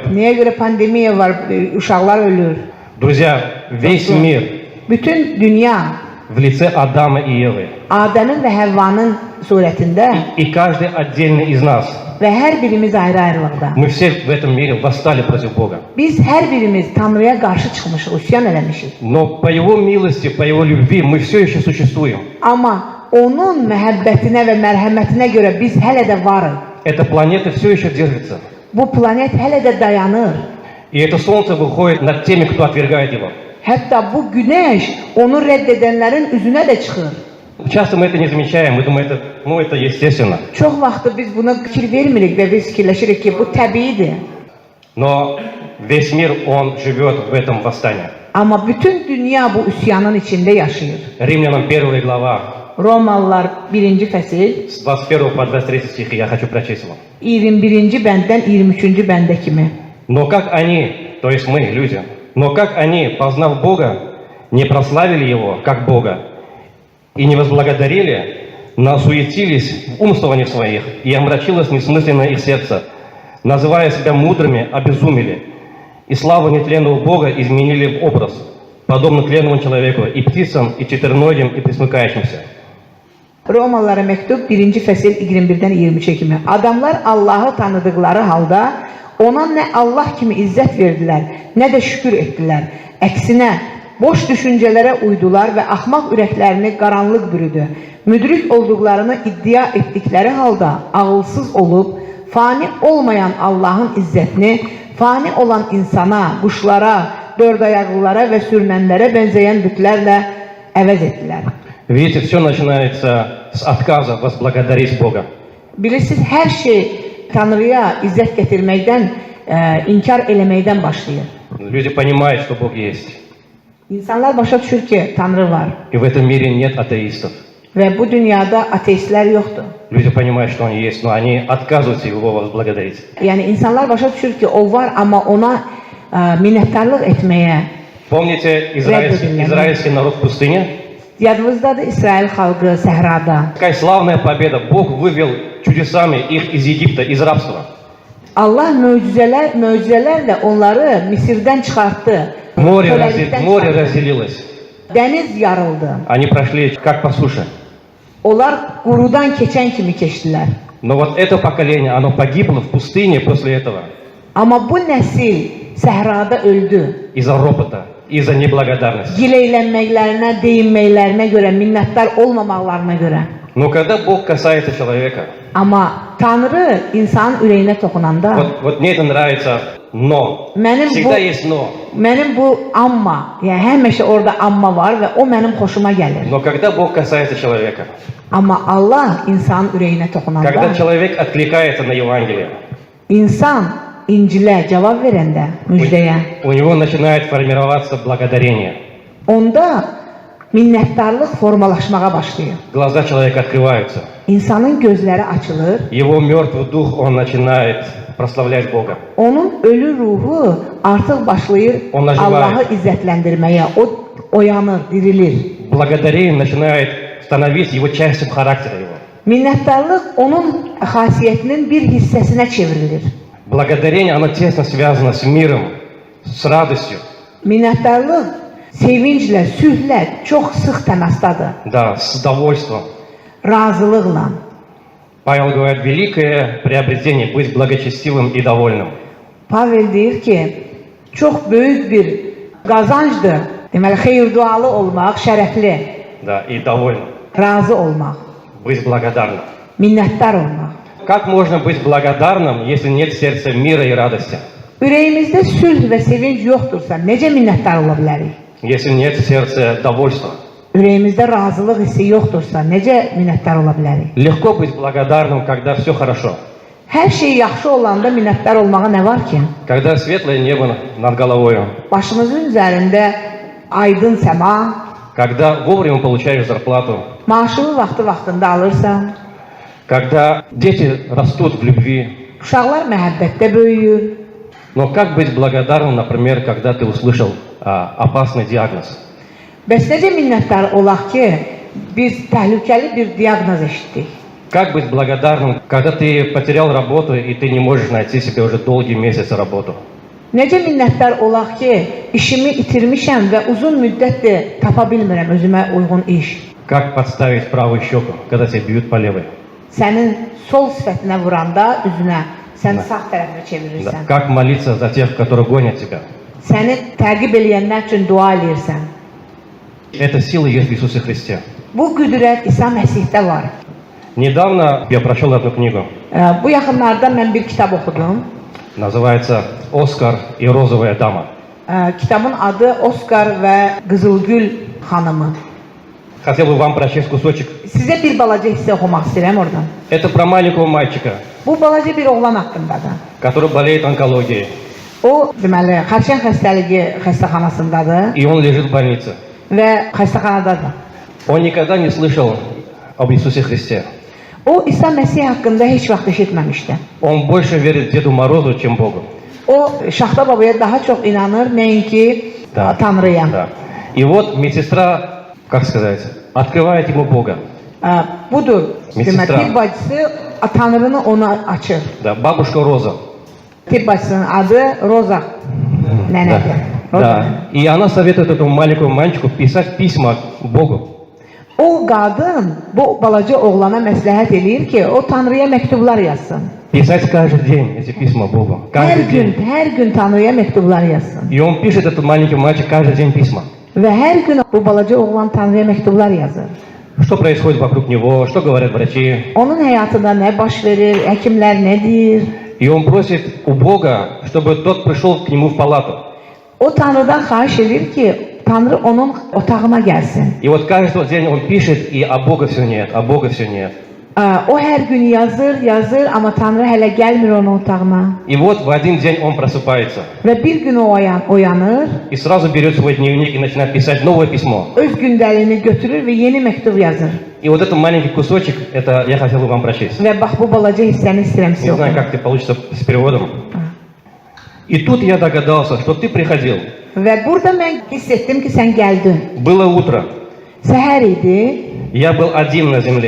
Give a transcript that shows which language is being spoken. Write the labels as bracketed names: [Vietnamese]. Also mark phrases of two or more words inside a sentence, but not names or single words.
[Azerbaijani] Niyə görə pandemiya var, uşaqlar ölür? [Russian] Друзья, весь мир [Azerbaijani] Bütün dünya [Russian] в лице Адама и Евы. [Azerbaijani] Adəmin və Həvvanın surətində [Russian] И каждый отдельно из нас, [Azerbaijani] və hər birimiz ayrı-ayrılıqda. [Russian] мы все в этом mире восстали против Бога. [Azerbaijani] Biz hər birimiz Tanrıya qarşı çıxmışıq, üsyan eləmişik. [Russian] Но по Его милости, по Его любви мы все еще существуем. [Azerbaijani] Amma onun məhəbbətinə və mərhəmətinə görə biz hələ də varıq. [Russian] Эта планета все еще держится. [Azerbaijani] Bu planet hələ də dayanır. [Russian] И это Солнце выходит над теми, кто отвергает Его. [Azerbaijani] Hətta bu günəş onu rədd edənlərin üzünə də çıxır. [Russian] Часто мы это не замечаем, мы думаем, это естественно. [Azerbaijani] Çox vaxt biz buna fikir vermirik və biz fikirləşirik ki, bu təbiidir. [Russian] Но весь мир, он живет в этом восстании. [Azerbaijani] Amma bütün dünya bu üsyanın içində yaşayır. [Russian] Римлянам 1 глава, [Azerbaijani] Romalılar 1-ci fəsil, [Russian] с 21 по 23 стихи я хочу прочесть вам. [Azerbaijani] 21-ci bənddən 23-cü bəndə kimi. [Russian] Но как они, то есть мы, люди, но как они, познав Бога, не прославили Его, как Бога, и не возблагодарили, но осуетились в умствованиях своих, и омрачилось несмысленное их сердце, называя себя мудрыми, обезумели, и славу нетленного Бога изменили в образ, подобно тленному человеку, и птицам, и четвероногим, и пресмыкающимся. [Azerbaijani] Romalılara məktub 1-ci fəsil 21-dən 23-ə kimi. Adamlar Allahı tanıdıqları halda ona nə Allah kimi izzət verdilər, nə də şükür etdilər. Əksinə, boş düşüncələrə uydular və axmaq ürəklərini qaranlıq bürüdü. Müdrik olduqlarını iddia etdikləri halda ağılsız olub, fani olmayan Allahın izzətini, fani olan insana, quşlara, dördayaqlılara və sürünənlərə bənzəyən bütlərlə əvəz etdilər. [Russian] Видите, все начинается с отказа возблагодарить Бога. [Azerbaijani] Bilirsiniz, hər şey Tanrıya izzət gətirməkdən, inkar eləməkdən başlayır. [Russian] Люди понимают, что Бог есть. [Azerbaijani] İnsanlar başa düşür ki, Tanrı var. [Russian] И в этом mире нет атеистов. [Azerbaijani] Və bu dünyada ateistlər yoxdur. [Russian] Люди понимают, что Он есть, но они отказываются Его возблагодарить. [Azerbaijani] Yəni, insanlar başa düşür ki, o var, amma ona minnətdarlıq etməyə. [Russian] Помните израильский народ в пустыне? Yadınızdadır İsrail xalqı səhrada. Какая славная победа! Бог вывел чудесами их из Египта, из рабства. [Azerbaijani] Allah möcüzələrlə onları Misirdən çıxartdı. [Russian] Море разделилось. [Azerbaijani] Dəniz yarıldı. [Russian] Они прошли как по суше. [Azerbaijani] Onlar qurudan keçən kimi keçdilər. [Russian] Но вот это поколение, оно погибло в пустыне после этого. [Azerbaijani] Amma bu nəsil səhrada öldü. [Russian] Из-за ропота, из-за неблагодарности. [Azerbaijani] Gileylənməklərinə, deyinməklərinə görə, minnətdar olmamaqlarına görə. [Russian] Но когда Бог касается человека, [Azerbaijani] Amma Tanrı insanın ürəyinə toxunanda, [Russian] вот мне это нравится, но. Всегда есть но. [Azerbaijani] Mənim bu amma, yəni həmişə orada amma var və o mənim xoşuma gəlir. [Russian] Но когда Бог касается человека, [Azerbaijani] Amma Allah insanın ürəyinə toxunanda, [Russian] когда человек откликается на Евангелие, [Azerbaijani] insan İncilə cavab verəndə, müjdəyə, [Russian] у него начинает формироваться благодарение. [Azerbaijani] onda minnətdarlıq formalaşmağa başlayır. [Russian] Глаза человека открываются. [Azerbaijani] İnsanın gözləri açılır. [Russian] Его мертвый дух, он начинает прославлять Бога. [Azerbaijani] Onun ölü ruhu artıq başlayır Allah'ı izzətləndirməyə. O oyanır, dirilir. [Russian] Благодарение начинает становиться его частью характера его. [Azerbaijani] Minnətdarlıq onun xasiyyətinin bir hissəsinə çevrilir. [Russian] Благодарение, оно тесно связано с миром, с радостью. [Azerbaijani] Minnətdarlıq sevinclə, sülhlə çox sıx təmasdadır. [Russian] Да, с довольством. [Azerbaijani] Razılıqla. [Russian] Павел говорит, великое приобретение быть благочестивым и довольным. [Azerbaijani] Pavel deyir ki, çox böyük bir qazancdır. Deməli, xeyir-dualı olmaq, şərəfli, [Russian] Да, и довольным. [Azerbaijani] razı olmaq, [Russian] Быть благодарным. [Azerbaijani] minnətdar olmaq. [Russian] как можно быть благодарным, если нет в сердце mira и радости? [Azerbaijani] Ürəyimizdə sülh və sevinç yoxdursa, necə minnətdar ola bilərik? [Russian] Если нет в serдце довольства? [Azerbaijani] Ürəyimizdə razılıq hissi yoxdursa, necə minnətdar ola bilərik? [Russian] Lегко быть благодарным, когда все хорошо. [Azerbaijani] Hər şey yaxşı olanda minnətdar olmağa nə var ki? [Russian] Когда светлое небо над головой. [Azerbaijani] Başımızın üzərində aydın səma, [Russian] Когда вовремя получаешь зарплату. [Azerbaijani] maaşını vaxtında alırsan, [Russian] Когда дети rастут в любви. [Azerbaijani] uşaqlar məhəbbətdə böyüyür. [Russian] Но как быть благодарным, например, когда ты услышал опасный диагноз? [Azerbaijani] Bəs necə minnətdar olaq ki, biz təhlükəli bir diaqnoz eşitdik? [Russian] Как быть благодарным, когда ты потерял работу и ты не можешь найти себе уже долгие месяцы работу? [Azerbaijani] Necə minnətdar olaq ki, işimi itirmişəm və uzun müddətdir tapa bilmirəm özümə uyğun iş. [Russian] Как подставить правую щеку, когда тебя бьют по левой? [Azerbaijani] Sənin sol sifətinə vuranda üzünə, sən sağ tərəfə [Russian] Да. [Azerbaijani] çevirirsən. [Russian] Как молиться за тех, которые гонят тебя? [Azerbaijani] Səni təqib eləyənlər üçün dua edirsən. [Russian] Эта сила есть в Иисусе Христе. [Azerbaijani] Bu qüdrət İsa Məsihdə var. [Russian] Недавно я прочел одну книгу. [Azerbaijani] Bu yaxınlarda mən bir kitab oxudum. [Russian] Называется «Оскар и розовая дама». [Azerbaijani] Kitabın adı Oskar və Qızılgül xanımı. [Russian] Хотел бы вам прочесть кусочек. [Azerbaijani] Sizə bir balaca hissə oxumaq istəyirəm oradan. [Russian] Это про маленького мальчика, [Azerbaijani] Bu balaca bir oğlan haqqındadır. который болеет онкологией. O, deməli, xərçəng xəstəliyi xəstəxanasındadır [Russian] И он лежит в больнице. [Azerbaijani] və xəstəxanadadır. [Russian] Он никогда не слышал об Иисусе Христе. [Azerbaijani] O, İsa Məsih haqqında heç vaxt eşitməmişdi. [Russian] Он больше верит Деду Морозу, чем Богу. [Azerbaijani] O, Şaxta babaya daha çox inanır, nəinki Tanrıya. [Russian] Да. И вот медсестра, как сказать, открывает ему Бога. [Azerbaijani] Budur, [Russian] Медсестра. [Azerbaijani] demək, tibb bacısı Tanrını ona açır. [Russian] Да, бабушка Роза. [Azerbaijani] Tibb bacısının adı Roza nənədir. Roza [Russian] Да. [Azerbaijani] nənə. [Russian] И она советует этому маленькому мальчику писать письма Богу. [Azerbaijani] O qadın bu balaca oğlana məsləhət eləyir ki, o Tanrıya məktublar yazsın. [Russian] Писать каждый день эти письма Богу. Каждый день. [Azerbaijani] Hər gün Tanrıya məktublar yazsın. [Russian] И он pишет, этот маленький мальчик, каждый день письма. [Azerbaijani] Və hər gün bu balaca oğlan Tanrıya məktublar yazır. [Russian] Что происходит вокруг него, что говорят врачи. [Azerbaijani] Onun həyatında nə baş verir, həkimlər nə deyir? [Russian] И он просит у Бога, чтобы тот пришел к нему в палату. [Azerbaijani] O Tanrıdan xahiş edir ki, Tanrı onun otağına gəlsin. [Russian] И вот каждый день он пишет, и а Бога все нет, а Бога все нет. [Azerbaijani] O hər gün yazır, amma Tanrı hələ gəlmir onun otağına. [Russian] И вот в один день он просыпается. [Azerbaijani] Və bir gün o oyanır, [Russian] И сразу берет свой дневник и начинает писать новое письмо. [Azerbaijani] öz gündəliyini götürür və yeni məktub yazır. [Russian] И вот этот маленький кусочек, это я хотел бы вам прочесть. [Azerbaijani] Və bax bu balaca hissəni istəyirəm [Russian] Не [Azerbaijani] sizə [Russian] знаю, [Azerbaijani] oxuyum. [Russian] как ты получится с переводом. И тут я догадался, что ты приходил. [Azerbaijani] Və burada mən hiss etdim ki, sən gəldin. [Russian] Было утро. [Azerbaijani] Səhər idi, [Russian] Я был один на земле.